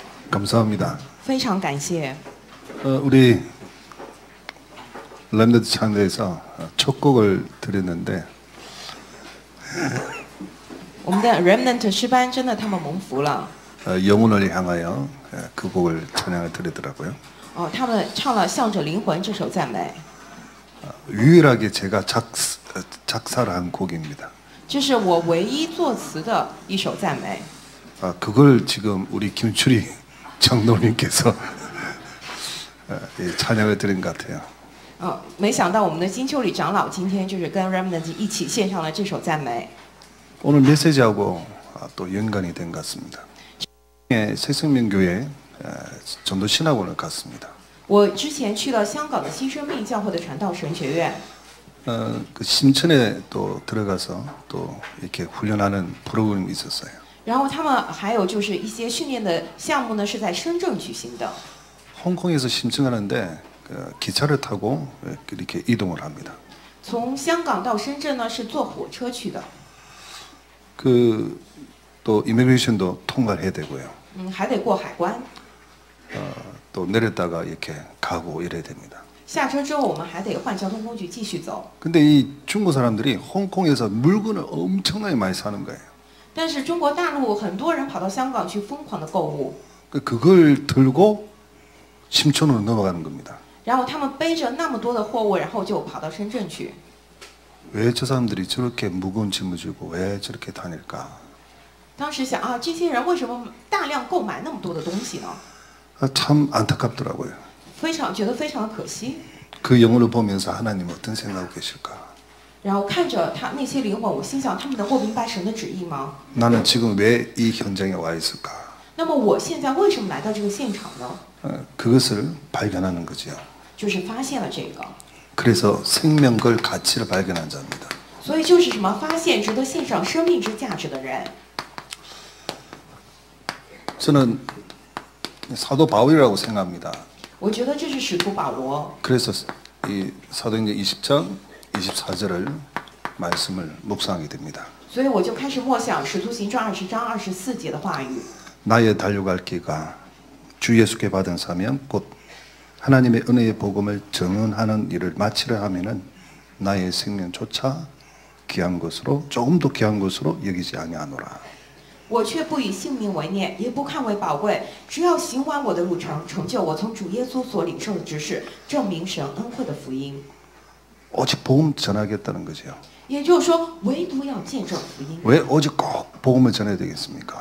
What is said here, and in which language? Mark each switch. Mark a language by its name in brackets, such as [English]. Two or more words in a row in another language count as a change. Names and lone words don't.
[Korean] 감사합니다. [Chinese] 非常感谢。 [Korean] 우리 렘넌트 찬대에서 첫 곡을 드렸는데 [Chinese] 我们的 Remnant 诗班真的他们蒙福了。 [Korean] 영혼을 향하여 그 곡을 찬양을 드리더라고요. [Chinese] 哦，他们唱了向着灵魂这首赞美， [Korean] 유일하게 제가 작사를 한 곡입니다. [Chinese] 这是我唯一作词的一首赞美。 [Korean] 그걸 지금 우리 김추리 장로님께서 찬양을 드린 것 같아요. [Chinese] 没想到我们的金秋里长老今天就是跟 Remnant 一起献上了这首赞美。 [Korean] 오늘 메시지하고 또 연관이 된 것 같습니다. 새생명교회 전도 신학원을 갔습니다. [Chinese] 我之前去了香港的新生命教会的传道神学院， [Korean] 그 심천에 또 들어가서 또 이렇게 훈련하는 프로그램이 있었어요. [Chinese] 然后他们还有就是一些训练的项目呢是在深圳举行的。 [Korean] 홍콩에서 심층하는데 기차를 타고 이렇게 이동을 합니다. [Chinese] 从香港到深圳呢是坐火车去的。 [Korean] 또 이미그레이션도 통과를 해야 되고요. [Chinese] 还得过海关。 [Korean] 또 내렸다가 이렇게 가고 이래야 됩니다. [Chinese] 下车之后我们还得换交通工具继续走。 [Korean] 근데 이 중국 사람들이 홍콩에서 물건을 엄청나게 많이 사는 거예요. [Chinese] 但是中国大陆很多人跑到香港去疯狂的购物， [Korean] 그걸 들고 심천으로 넘어가는 겁니다. [Chinese] 然后他们背着那么多的货物，然后就跑到深圳去。 [Korean] 왜 저 사람들이 저렇게 무거운 짐을 지고 왜 저렇게 다닐까? [Chinese] 当时想啊，这些人为什么大量购买那么多的东西呢？ [Korean] 참 안타깝더라고요. [Chinese] 觉得非常的可惜。 [Korean] 그 영혼을 보면서 하나님 어떤 생각하고 계실까? [Chinese] 然后看着他那些灵魂，我心想，他们能够明白神的旨意吗？ [Korean] 나는 지금 왜 이 현장에 와 있을까? [Chinese] 那么我现在为什么来到这个现场呢？ [Korean] 그것을 발견하는 거죠. [Chinese] 就是发现了这个。 [Korean] 그래서 생명걸 가치를 발견한 자입니다. [Chinese] 所以就是什么？发现值得献上生命之价值的人。 [Korean] 저는 사도 바울이라고 생각합니다. [Chinese] 我觉得这是使徒保罗。 [Korean] 그래서 이 사도행전 20장 24절을 말씀을 묵상하게 됩니다. [Chinese] 所以我就开始默想《使徒行传》20章24节的话语。 [Korean] 나의 달려갈 길과 주 예수께 받은 사명 곧 하나님의 은혜의 복음을 증언하는 일을 마치려 하면은 나의 생명조차 귀한 것으로 조금 더 귀한 것으로 여기지 아니하노라. [Chinese] 我却不以性命为念，也不看为宝贵，只要行完我的路程，成就我从主耶稣所领受的职事，证明神恩惠的福音。 [Korean] 오직 복음 전하겠다는 거죠. [Chinese] 也就是说，唯独要见证福音。 [Korean] 왜 오직 꼭 복음을 전해야 되겠습니까?